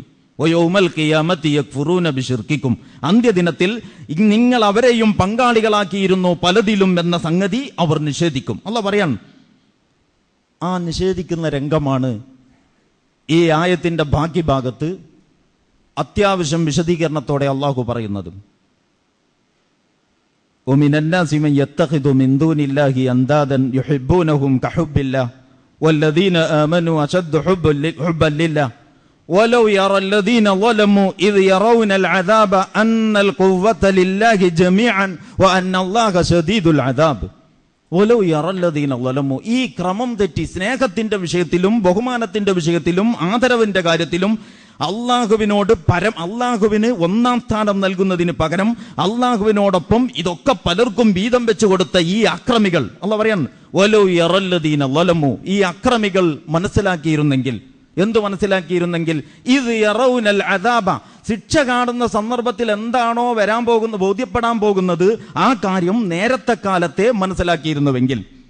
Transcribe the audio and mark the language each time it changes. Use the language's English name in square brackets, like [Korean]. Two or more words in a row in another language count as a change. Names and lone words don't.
[Arabic] ويوم القيامة يكفرون بشرككم, [Malayalam] അന്ത്യദിനത്തിൽ നിങ്ങൾ അവരെയും പങ്കാളികളാക്കിയിരുന്നു പലതിലും എന്ന സംഗതി അവർ നിഷേധിക്കും. അല്ലാഹു പറയാൻ, ആ നിഷേധിക്കുന്ന രംഗമാണ് ഈ ആയത്തിന്റെ ബാക്കി ഭാഗത്ത് അത്യാവശ്യം വിശദീകരണത്തോടെ അള്ളാഹു പറയുന്നത്. [Arabic] ومن الناس من يتخذ من دون الله أندادا يحبونهم كحب الله والذين آمنوا أشد حبا لله ولو يرى الذين ظلموا إذ يرون العذاب أن القوة لله جميعا وأن الله شديد العذاب ولو يرى الذين ظلموا. [Malayalam] ഈ ക്രമം തെറ്റി സ്നേഹത്തിന്റെ വിഷയത്തിലും ബഹുമാനത്തിന്റെ വിഷയത്തിലും ആദരവിന്റെ കാര്യത്തിലും അള്ളാഹുവിന് ഒന്നാം സ്ഥാനം നൽകുന്നതിന് പകരം അള്ളാഹുവിനോടൊപ്പം ഇതൊക്കെ പലർക്കും വീതം വെച്ചു കൊടുത്ത ഈ അക്രമികൾ, അള്ളാഹു പറയാൻ, [Arabic] ولو يرى الذين ظلموا, [Malayalam] ഈ അക്രമികൾ മനസ്സിലാക്കിയിരുന്നെങ്കിൽ, എന്തു മനസ്സിലാക്കിയിരുന്നെങ്കിൽ, ഇത് [Arabic] يرون العذاب, [Malayalam] ശിക്ഷ കാണുന്ന സന്ദർഭത്തിൽ എന്താണോ വരാൻ പോകുന്നത്, ബോധ്യപ്പെടാൻ പോകുന്നത്, ആ കാര്യം നേരത്തെ കാലത്തെ മനസ്സിലാക്കിയിരുന്നുവെങ്കിൽ.